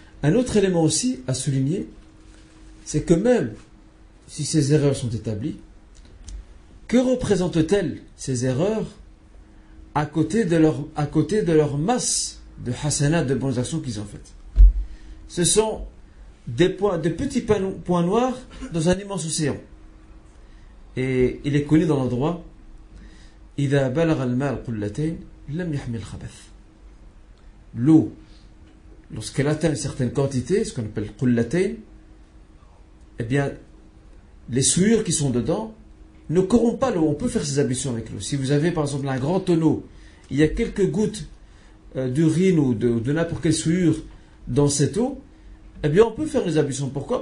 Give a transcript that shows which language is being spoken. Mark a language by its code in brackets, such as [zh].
[fr] Un autre élément aussi à souligner, c'est que même si ces erreurs sont établies, que représentent-elles ces erreurs à côté de leur masse de hasanat, de bonnes actions qu'ils ont faites? Ce sont de petits points noirs dans un immense océan. Et il est connu dans l'endroit [ar] إذا بلغ الماء قلتين لم يحمل خبث. [fr] L'eau, lorsqu'elle atteint une certaine quantité, ce qu'on appelle قلتين, eh bien, les souillures qui sont dedans ne corrompent pas l'eau. On peut faire ses ablutions avec l'eau. Si vous avez par exemple un grand tonneau, il y a quelques gouttes d'urine ou de n'importe quelle souillure dans cette eau, eh bien on peut faire les ablutions. Pourquoi?